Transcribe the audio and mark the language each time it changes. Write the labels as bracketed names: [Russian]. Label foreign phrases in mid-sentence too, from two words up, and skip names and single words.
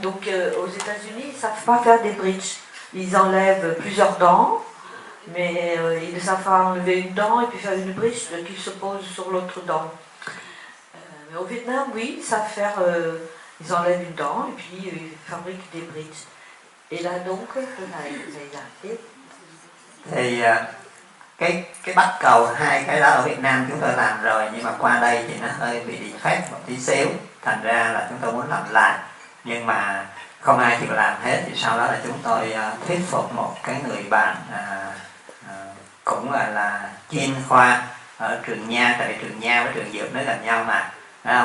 [French] Donc aux États-Unis, ils ne savent pas faire des bridges. Ils enlèvent plusieurs dents, mais ils ne savent pas enlever une dent et puis faire une bridge qui se pose sur l'autre dent. Mais au Vietnam, oui, ils savent faire, ils enlèvent une dent et puis ils fabriquent des bridges. Et là donc, [Vietnamese] thì cái bắt cầu hai cái đó ở Việt Nam chúng tôi làm rồi, nhưng mà qua đây thì nó hơi bị defect một tí xíu, thành ra là chúng tôi muốn làm lại nhưng mà không ai chịu làm hết. Thì sau đó là chúng tôi thuyết phục một cái người bạn cũng là chuyên khoa ở trường Nha, tại vì trường Nha với trường Dược nó gần nhau mà, không?